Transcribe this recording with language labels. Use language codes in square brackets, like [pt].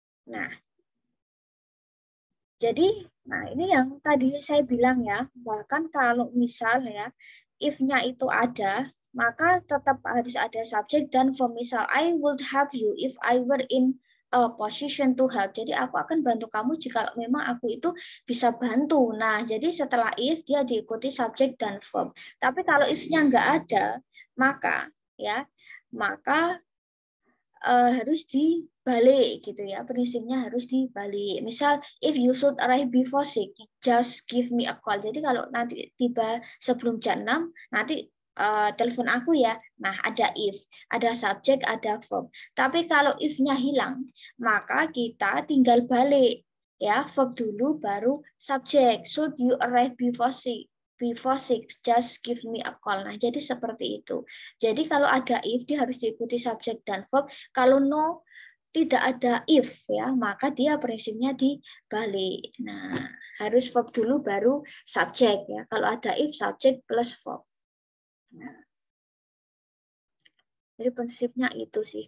[id] Nah, jadi, nah ini yang tadi saya bilang ya, bahkan kalau misalnya if-nya itu ada, maka tetap harus ada subjek dan verb. [en] Misal, I would help you if I were in a position to help. [id] Jadi aku akan bantu kamu jika memang aku itu bisa bantu. Nah, jadi setelah if dia diikuti subjek dan verb. Tapi kalau if-nya nggak ada, maka harus dibalik gitu ya, prinsipnya harus dibalik. [en] Misal, if you should arrive before 6, just give me a call. [id] Jadi kalau nanti tiba sebelum jam 6, nanti telepon aku ya. Nah, ada if, ada subjek, ada verb. Tapi kalau if-nya hilang, maka kita tinggal balik ya, verb dulu baru subjek. [en] Should you arrive before 6? before 6, just give me a call. [id] Nah, jadi seperti itu. Jadi kalau ada if, dia harus diikuti subjek dan verb. Kalau no, tidak ada if, ya, maka dia prinsipnya dibalik. Nah, harus verb dulu baru subjek, ya. Kalau ada if, subjek plus verb. Nah, jadi prinsipnya itu sih.